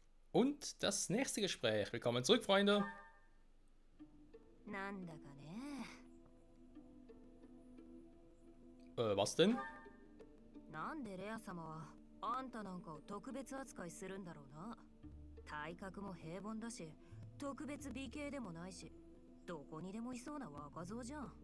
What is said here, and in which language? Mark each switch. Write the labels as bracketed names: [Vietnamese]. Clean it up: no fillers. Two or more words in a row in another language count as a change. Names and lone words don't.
[German] Und das nächste Gespräch. Willkommen zurück, Freunde. [Japanese] なんだかね。 [German] Was denn? [Japanese] なんでレア様はあんたなんかを特別扱いするんだろうな。体格も平凡だし、特別美形でもないし、どこにでもいそうな若造じゃん。